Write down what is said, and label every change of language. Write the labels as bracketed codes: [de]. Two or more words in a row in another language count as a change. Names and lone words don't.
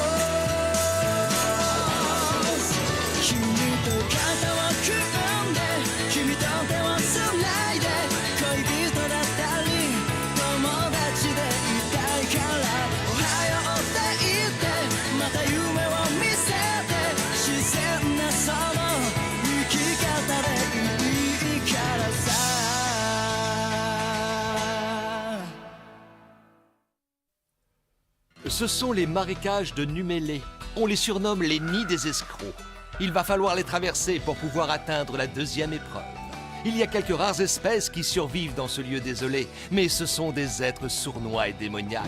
[ja] 君と肩を組んで君と手をつないで恋人だったり友達でいたいからおはようって言ってまた夢を見せて自然なその生き方でいいからさ [fr] Ce sont les marécages de Numélé. On les surnomme les nids des escrocs. Il va falloir les traverser pour pouvoir atteindre la deuxième épreuve. Il y a quelques rares espèces qui survivent dans ce lieu désolé, mais ce sont des êtres sournois et démoniaques.